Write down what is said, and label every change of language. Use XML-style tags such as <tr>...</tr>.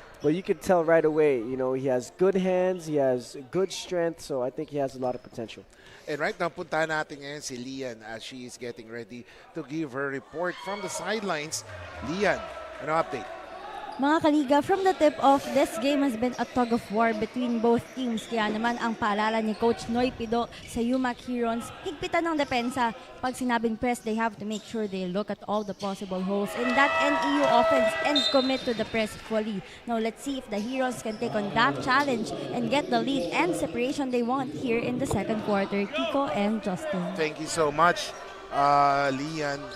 <en>But you can tell right away, he has good hands, he has good strength, so I think he has a lot of potential. And right now,</en> <tl>puntahan natin ngayon si Lian</tl> <en>as she is getting ready to give her report from the sidelines.</en> <tl>Lian, ano update? Mga kaliga,</tl> <en>from the tip off, this game has been a tug of war between both teams.</en> <tl>Kaya naman ang paalala ni Coach Noy Pido sa UMAK Herons, higpitan ng depensa. Pag sinabing press,</tl> <en>they have to make sure they look at all the possible holes in that NEU offense and commit to the press fully. Now let's see if the Herons can take on that challenge and get the lead and separation they want here in the second quarter. Kiko and Justin. Thank you so much, Lian.</en>